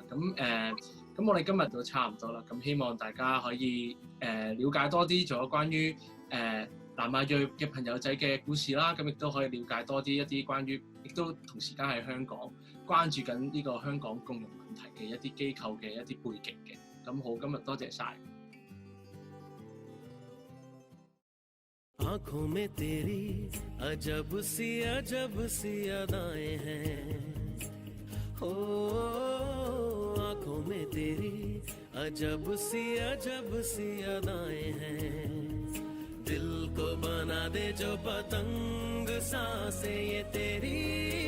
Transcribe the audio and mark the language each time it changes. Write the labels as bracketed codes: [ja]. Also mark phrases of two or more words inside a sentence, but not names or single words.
[yue] 咁我哋今日都差唔多啦，咁希望大家可以了解多啲咗關於南亞裔嘅朋友仔嘅故事啦，咁亦都可以了解多啲一啲關於，亦都同時間喺香港關注緊呢個香港共融問題嘅一啲機構嘅一啲背景嘅。咁好，今日多謝晒。 [hi] आँखों में तेरी अजब सी अदाएं हैं हो आँखों में तेरी अजब सी अदाएं हैं दिल को बना दे जो पतंग सांसें ये तेरी